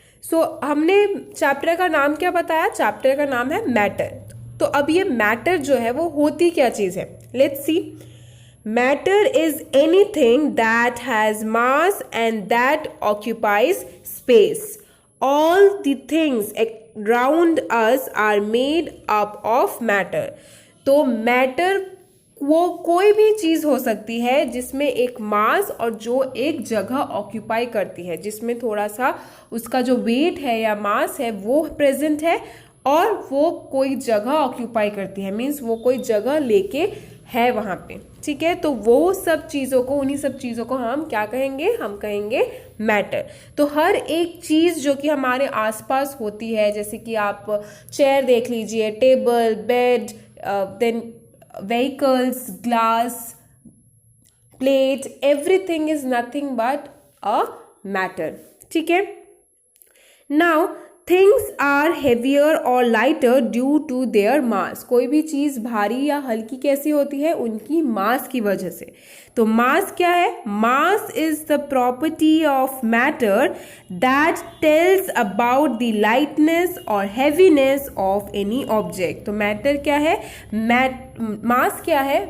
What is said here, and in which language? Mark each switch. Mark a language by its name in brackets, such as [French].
[Hindi] So हमने chapter का नाम क्या बताया? चैप्टर का नाम है मैटर. तो अब ये मैटर जो है वो होती क्या चीज़ है? Let's see. [English] Matter is anything that has mass and that occupies space. All the things around us are made up of matter. [Hindi] तो मैटर वो कोई भी चीज़ हो सकती है जिसमें एक मास और जो एक जगह ऑक्यूपाई करती है, जिसमें थोड़ा सा उसका जो वेट है या मास है वो प्रेजेंट है और वो कोई जगह ऑक्यूपाई करती है, मीन्स वो कोई जगह लेके है वहाँ पे. ठीक है, तो वो सब चीज़ों को, उन्हीं सब चीज़ों को हम क्या कहेंगे? हम कहेंगे मैटर. तो हर एक चीज़ जो कि हमारे आसपास होती है, जैसे कि आप चेयर देख लीजिए, table, bed, then vehicles, glass, plate, [English] everything is nothing but a matter. [Hindi] ठीक है. [English] Now things are heavier or lighter due to their mass. [Hindi] कोई भी चीज़ भारी या हल्की कैसी होती है? उनकी मास की वजह से. तो मास क्या है? [English] Mass is the property of matter that tells about the lightness और heaviness of any object. [Hindi] तो मैटर क्या है? मास क्या है?